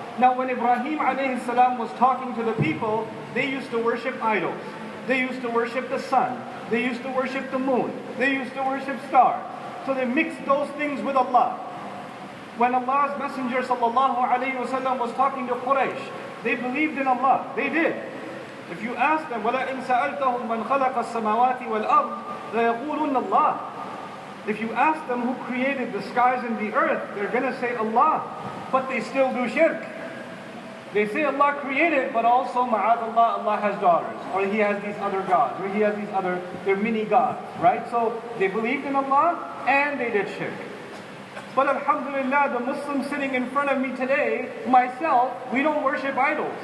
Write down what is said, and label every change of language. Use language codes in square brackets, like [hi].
[en] Now when Ibrahim alayhi salam was talking to the people, they used to worship idols. They used to worship the sun. They used to worship the moon. They used to worship stars. So they mixed those things with Allah. When Allah's Messenger ﷺ was talking to Quraysh, they believed in Allah. They did. If you ask them, [ar] وَلَئِنْ سَأَلْتَهُمْ مَنْ خَلَقَ السَّمَاوَاتِ وَالْأَرْضِ لَيَقُولُنَّ اللَّهِ. [en] If you ask them who created the skies and the earth, they're going to say Allah. But they still do shirk. They say Allah created, but also, ma'adallah, Allah has daughters. Or He has these other gods. Or He has these other, they're mini gods. Right? So they believed in Allah and they did shirk. But alhamdulillah, the Muslims sitting in front of me today, myself, we don't worship idols.